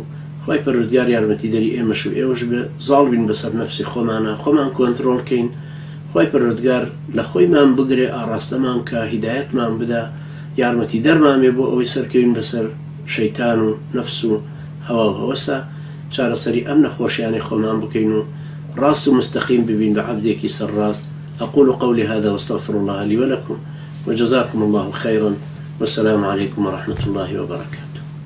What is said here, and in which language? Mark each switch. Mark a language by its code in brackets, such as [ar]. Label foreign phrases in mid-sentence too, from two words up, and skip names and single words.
[ckb] خوای پەروەردگار یارمەتی دەری ئێمەش و ئێوەش بێ زاڵ بین بەسەر نەفسی خۆمانە، خۆمان کۆنتڕۆڵکەین، خوای پەروەردگار لە خۆیمان بگرێ، ئاڕاستەمان کە هیدایەتمان بدا، یارمەتی دەرمان بێ بۆ ئەوەی سەرکەوین بەسەر شەیتان و نەفس و هەوا و هەوەسە، چارەسەری ئەم نەخۆشیانەی خۆمان بکەین و ڕاست و مستەقیم ببین بە عەبدێکی سەرڕاست. [ar] أقول قولي هذا واستغفر الله لي ولكم وجزاكم الله خيرا والسلام عليكم ورحمة الله وبركاته.